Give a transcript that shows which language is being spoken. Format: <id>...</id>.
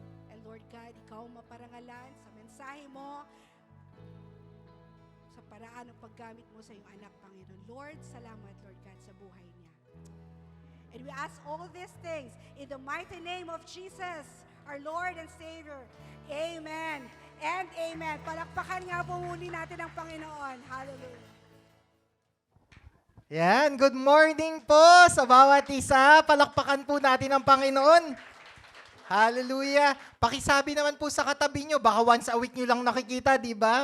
<tl>And Lord God, ikaw ang maparangalan sa mensahe mo, sa paraan ng paggamit mo sa iyong anak, Panginoon. Lord, salamat, Lord God, sa buhay niya.</tl> <en>And we ask all these things in the mighty name of Jesus, our Lord and Savior. Amen and amen.</en> <tl>Palakpakan nga po muli natin ang Panginoon. Hallelujah. Yan, good morning po sa bawat isa. Palakpakan po natin ang Panginoon. Hallelujah. Pakisabi naman po sa katabi nyo, baka once a week nyo lang nakikita, di ba?</tl>